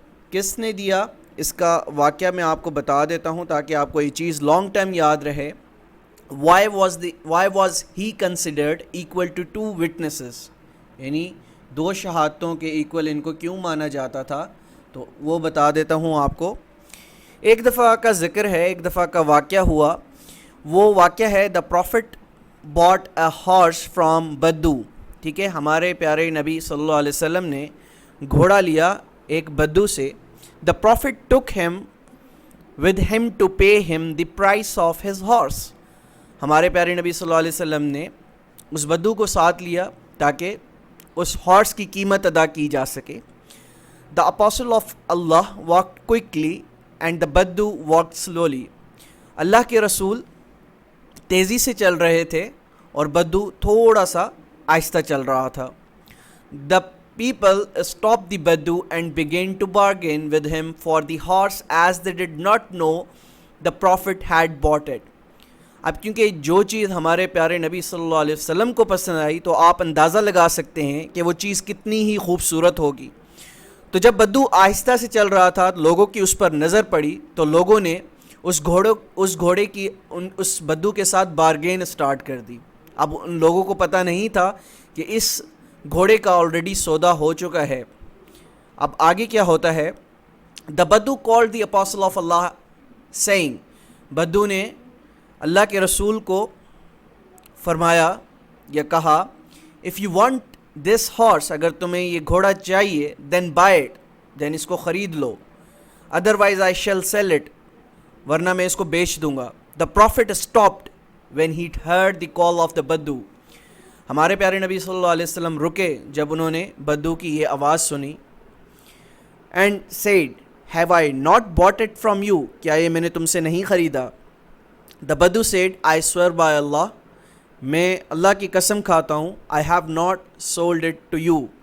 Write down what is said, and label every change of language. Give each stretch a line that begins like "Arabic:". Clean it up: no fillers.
Urdu: کس نے دیا, اس کا واقعہ میں آپ کو بتا دیتا ہوں تاکہ آپ کو یہ چیز لانگ ٹائم یاد رہے.
English: why was he considered equal to two witnesses,
Urdu: یعنی دو شہادتوں کے ایکول ان کو کیوں مانا جاتا تھا, تو وہ بتا دیتا ہوں آپ کو. ایک دفعہ کا ذکر ہے, ایک دفعہ کا واقعہ ہوا. وہ واقعہ ہے
English: the prophet bought a horse from بدو.
Urdu: ٹھیک ہے, ہمارے پیارے نبی صلی اللہ علیہ وسلم نے گھوڑا لیا ایک بدو سے.
English: The prophet took him with him to pay him the price of his horse.
Urdu: ہمارے پیارے نبی صلی اللہ علیہ وسلم نے اس بدو کو ساتھ لیا تاکہ اس ہارس کی قیمت ادا کی جا سکے.
English: The apostle of Allah walked quickly and the بدو walked slowly.
Urdu: اللہ کے رسول تیزی سے چل رہے تھے اور بدو تھوڑا سا آہستہ چل رہا تھا.
English: The people stopped the Badu and began to bargain with him for the horse as they did not know the Prophet had bought it.
Urdu: اب کیونکہ جو چیز ہمارے پیارے نبی صلی اللہ علیہ وسلم کو پسند آئی تو آپ اندازہ لگا سکتے ہیں کہ وہ چیز کتنی ہی خوبصورت ہوگی. تو جب بدو آہستہ سے چل رہا تھا لوگوں کی اس پر نظر پڑی تو لوگوں نے اس گھوڑے کی اس بدو کے ساتھ بارگین سٹارٹ کر دی. اب ان لوگوں کو پتہ نہیں تھا کہ اس گھوڑے کا آلریڈی سودا ہو چکا ہے. اب آگے کیا ہوتا ہے,
English: the Badu called the apostle of Allah saying,
Urdu: بدو نے اللہ کے رسول کو فرمایا یا کہا
English: if you want this horse,
Urdu: اگر تمہیں یہ گھوڑا چاہیے
English: then buy it,
Urdu: دین اس کو خرید لو،
English: otherwise I shall sell it,
Urdu: ورنہ میں اس کو بیچ دوں گا.
English: The prophet stopped when he heard the call of the بدو.
Urdu: ہمارے پیارے نبی صلی اللہ علیہ وسلم رکے جب انہوں نے بدو کی یہ آواز سنی.
English: and said have I not bought it from you,
Urdu: کیا یہ میں نے تم سے نہیں خریدا؟
English: the بدو said I swear by اللہ،
Urdu: میں اللہ کی قسم کھاتا ہوں،
English: I have not sold it to you.